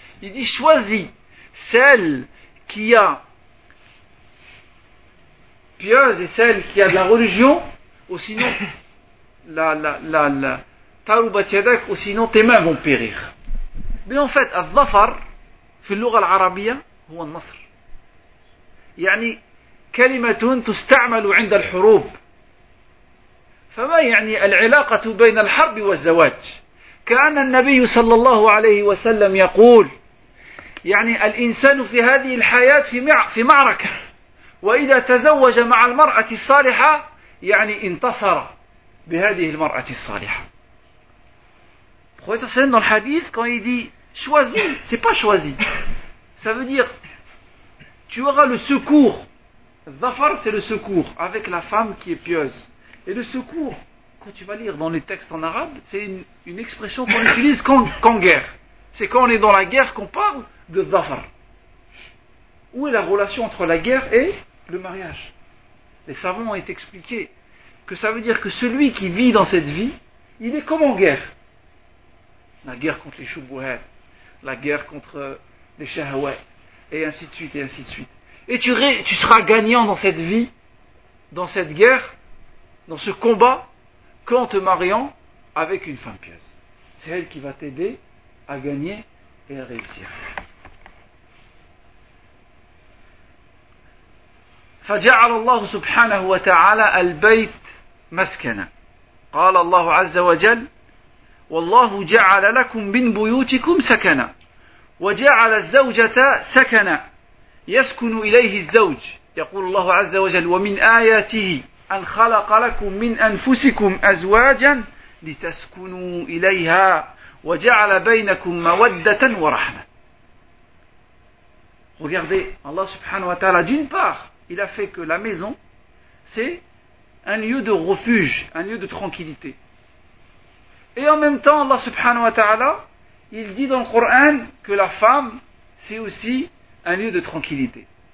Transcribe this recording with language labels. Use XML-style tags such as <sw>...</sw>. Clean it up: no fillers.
<fr>Il dit « Choisis celle qui a pieuse et celle qui a de la religion, ou sinon la</fr> <ar>tarubat yadak,</ar> <fr>ou sinon tes mains vont périr. » Mais en fait, al-dhafar,</fr> <ar>في اللغة العربية, هو النصر. يعني كلمة تستعمل عند الحروب. فما يعني العلاقة بين الحرب والزواج؟ كأن النبي صلى الله عليه وسلم يقول يعني الإنسان في هذه الحياة في معركة، وإذا تزوج مع المرأة الصالحة يعني انتصر بهذه المرأة الصالحة. خويس سيدنا الحديث</ar> <fr>quand il dit choisi, c'est pas choisi. Ça veut dire, tu auras le secours. Zafar, c'est le secours avec la femme qui est pieuse. Et le secours, quand tu vas lire dans les textes en arabe, c'est une expression qu'on utilise quand guerre. C'est quand on est dans la guerre qu'on parle de zafar. Où est la relation entre la guerre et le mariage? Les savants ont expliqué que ça veut dire que celui qui vit dans cette vie, il est comme en guerre. La guerre contre les choubouhets, la guerre contre les shahouais, et ainsi de suite, et ainsi de suite. Et tu seras gagnant dans cette vie, dans cette guerre, dans ce combat, qu'en te mariant avec une femme pieuse. C'est elle qui va t'aider à gagner et à réussir.</fr> <ar>فَجَعَلَ اللَّهُ سُبْحَانَهُ وَتَعَالَى الْبَيْتَ مَسْكَنًا قَالَ اللَّهُ عَزَّ وَجَلَّ والله جعل لكم من بيوتكم سكنا وجعل الزوجة سكنا يسكن إليه الزوج يقول الله عز وجل ومن آياته أن خلق لكم من أنفسكم أزواجا لتسكنوا إليها وجعل بينكم مودة ورحمة.</ar> <fr>Regardez, Allah subhanahu wa ta'ala, d'une part, il a fait que la maison, c'est un lieu de refuge, un lieu de tranquillité. Et en même temps, Allah subhanahu wa ta'ala, il dit dans le Coran que la femme, c'est aussi un lieu de tranquillité.</fr>